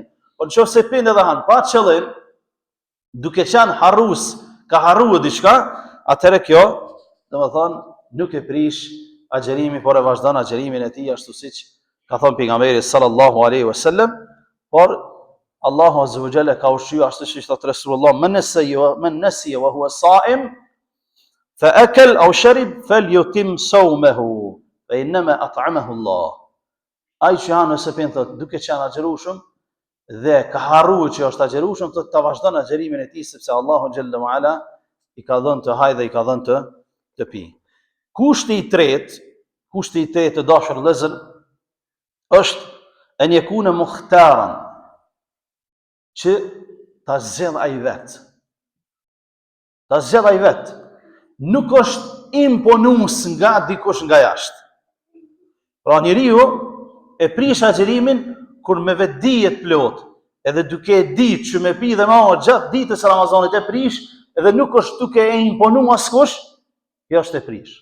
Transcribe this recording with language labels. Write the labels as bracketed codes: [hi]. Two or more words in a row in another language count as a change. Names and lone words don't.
[sq] Po nëse pin edhe han pa qëllim, duke qenë harrues, ka harruar diçka, atëherë kjo, domethënë, nuk e prish agjërimin, por e vazhdon agjërimin e tij ashtu siç ka thënë pejgamberi [ar] صلى الله عليه وسلم, [sq] por Allahu [ar] عز وجل [sq] ka ushqyer ashtu siç thotë Resulullah, [ar] من نسي وهو صائم فأكل أو شرب فليتم صومه فإنما أطعمه الله. [sq] Ai që han ose pin thotë duke qenë agjërueshëm dhe ka harruar që është agjërueshëm, thotë ta vazhdon agjërimin e tij sepse Allahu [ar] جل وعلا [sq] i ka dhënë të haj dhe i ka dhënë të pi. Kushti i tretë të dashur vëllezër është [ar] أن يكون مختارا, [sq] që ta zgjedh ai vet. Ta zgjedh ai vet. Nuk është imponues nga dikush nga jashtë. Pra njeriu e prish agjërimin kur me vetë dijet plot, edhe duke e ditë që me pi dhe ma gjatë ditës e Ramazanit e prish, edhe nuk është duke e imponu askush, kjo është e prish.